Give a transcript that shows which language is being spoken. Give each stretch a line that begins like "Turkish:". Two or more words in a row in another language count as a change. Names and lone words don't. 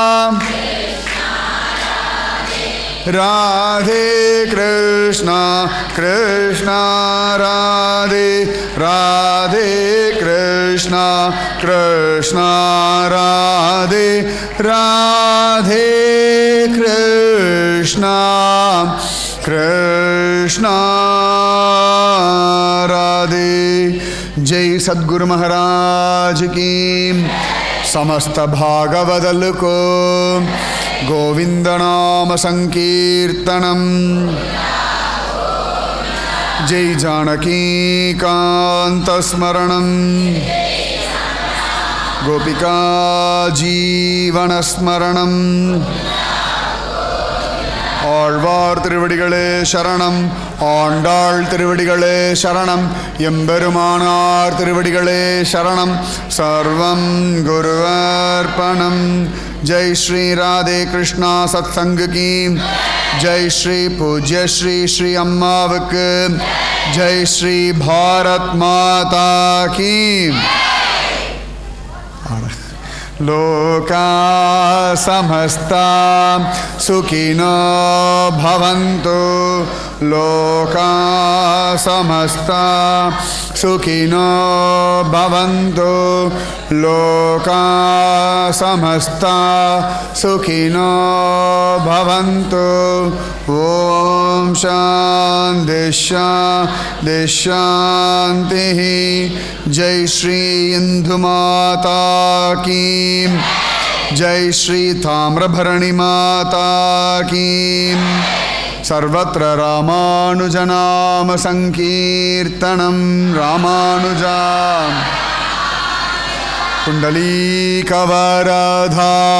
Tamil: ராதே கிருஷ்ணா கிருஷ்ணா ராதே ராதே கிருஷ்ணா கிருஷ்ணா ராதே ராதே கிருஷ்ணா கிருஷ்ணா ராதே.
Hindi: जय सद्गुरु महाराज की.
Sanskrit: समस्त भागवदल को गोविंद नाम संकीर्तनम. जय जानकी कांत स्मरणम. गोपिका जीवन स्मरणम.
Tamil: ஆழ்வார் திருவடிகளே சரணம். ஆண்டாள் திருவடிகளே சரணம். எம்பெருமானார் திருவடிகளே சரணம்.
Sanskrit: सर्वं गुर्वर्पणम्.
Hindi: जय श्री राधे कृष्णा सत्संग की जय.
Tamil: ஸ்ரீ பூஜ்ய ஸ்ரீ ஸ்ரீ அம்மாவுக்கு ஜெய்.
Hindi: श्री भारत माता की.
Sanskrit: लोका समस्ता सुखिनो भवन्तु. लोका समस्ता सुखिनो भवन्तु. लोका समस्ता सुखिनो भवन्तु. ओम शांति शांति शांति.
Hindi: जय श्री इंदु माता की. जय श्री ताम्रभरणी माता की.
Sanskrit: सर्वत्र रामानुजनाम संकीर्तनम. रामानुजा कुंडलीकवरधा.